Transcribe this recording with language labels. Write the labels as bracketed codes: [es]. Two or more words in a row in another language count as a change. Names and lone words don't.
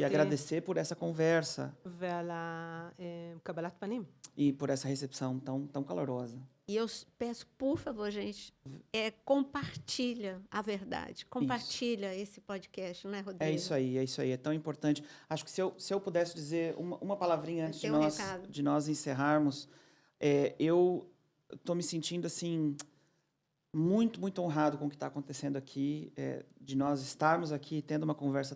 [pt] te agradecer por essa conversa [he] ועל קבלת פנים. [pt] e por essa recepção tão calorosa. E eu peço, por favor, gente, compartilha a verdade. Compartilha esse podcast, não é, Rodrigo? É isso aí, é tão importante. Acho que se eu pudesse dizer uma palavrinha antes Tem recado. de nós encerrarmos, eu estou me sentindo, assim, muito, muito honrado com o que está acontecendo aqui, de nós estarmos aqui tendo uma conversa